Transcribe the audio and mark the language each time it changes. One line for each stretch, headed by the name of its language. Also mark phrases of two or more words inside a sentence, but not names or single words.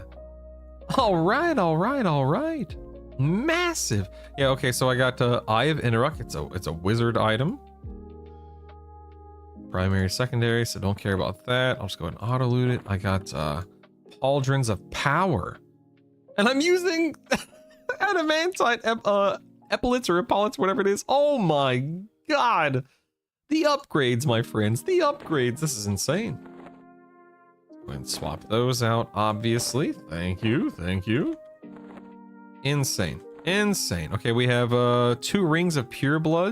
English: All right, all right, all right. Massive. Yeah. Okay. So I got Eye of Interrupt. It's a wizard item. Primary, secondary. So don't care about that. I'll just go ahead and auto loot it. I got Pauldrons of Power, and I'm using adamantite epaulets or epaulets, whatever it is. Oh my god. The upgrades, my friends. The upgrades. This is insane. Go ahead and swap those out, obviously. Thank you. Thank you. Insane. Insane. Okay, we have 2 rings of pure blood.